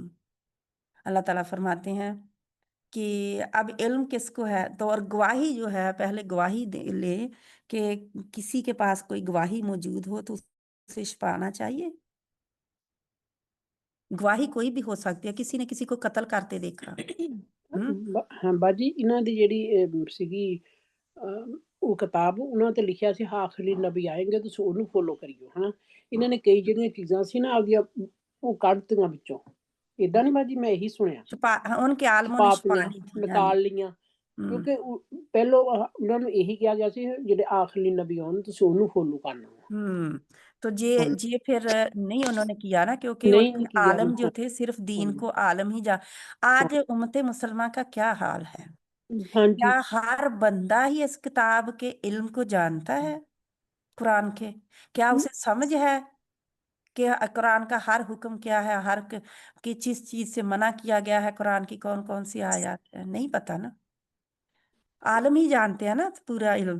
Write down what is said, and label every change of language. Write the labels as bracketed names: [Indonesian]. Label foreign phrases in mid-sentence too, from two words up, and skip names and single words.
[Urdu] اللہ تعالیٰ فرماتے ہیں کہ اب علم کس کو ہے؟ تو اور گواہی جو ہے، پہلے گواہی لے کہ کسی کے پاس کوئی گواہی موجود ہو تو اسے چھپانا چاہیے۔ گواہی کوئی بھی ہو سکتی ہے، کسی نے کسی کو قتل کرتے دیکھا، [Punjabi] ਹਾਂ ਬਾਜੀ, ਇਹਨਾਂ ਦੀ ਜਿਹੜੀ ਸੀਗੀ ਉਹ ਕਿਤਾਬ, ਉਹਨਾਂ ਤੇ ਲਿਖਿਆ ਸੀ ਆਖਰੀ ਨਬੀ ਆਏਂਗੇ, ਤੁਸੀਂ ਉਹਨੂੰ ਫੋਲੋ ਕਰਿਓ, ਹਨਾ। ਇਹਨਾਂ ਨੇ ਕਈ ਜਿਹੜੀਆਂ ਚੀਜ਼ਾਂ ਸੀ ਨਾ ਆਪਦੀਆਂ ਉਹ ਕੱਢਤੀਆਂ ਵਿੱਚੋਂ, ਏਦਾਂ ਨਹੀਂ ਬਾਜੀ, ਮੈਂ ਇਹੀ ਸੁਣਿਆ, [Urdu] ان کے عالموں نے [Punjabi] ਛਪਾਤੀਆਂ, [Urdu] چھپانی تھی۔ [Punjabi] ਨਿਕਾਲ ਲਈਆਂ, ਕਿਉਂਕਿ ਪਹਿਲੋਂ ਉਹਨਾਂ ਨੂੰ ਇਹੀ ਕਿਹਾ ਗਿਆ ਸੀ ਜਿਹੜੇ ਆਖਰੀ ਨਬੀ ਆਉਣ ਤੁਸੀਂ ਉਹਨੂੰ ਫੋਲੋ ਕਰਨਾ। [Urdu] تو یہ پھر نہیں انہوں نے کیا نا، کیونکہ ان [Punjabi] ਨਹੀਂ [Urdu] کے کیا عالم جو بالکل۔ تھے صرف دین کو عالم ہی آج امت مسلمہ کا کیا حال ہے؟ ہاں جی. کیا ہر بندہ ہی اس کتاب کے علم کو جانتا ہے، قرآن کے? کیا اسے سمجھ ہے کہ قرآن کا ہر حکم کیا ہے، ہر کس چیز سے منع کیا گیا ہے، قرآن کی کون کون سی آیت ہے? نہیں پتہ نا. عالم ہی جانتے ہیں نا پورا علم.